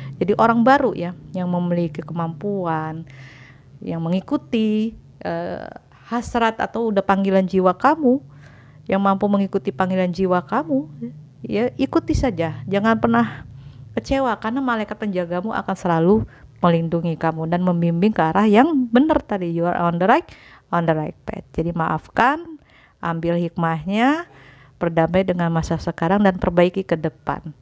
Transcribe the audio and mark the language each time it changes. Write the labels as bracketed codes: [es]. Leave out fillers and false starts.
[id] Jadi orang baru ya, yang memiliki kemampuan, yang mengikuti hasrat atau udah panggilan jiwa kamu, yang mampu mengikuti panggilan jiwa kamu, ya ikuti saja. Jangan pernah kecewa, karena malaikat penjagamu akan selalu melindungi kamu dan membimbing ke arah yang benar tadi. [en] You are on the right path. [id] Jadi maafkan, ambil hikmahnya, berdamai dengan masa sekarang dan perbaiki ke depan.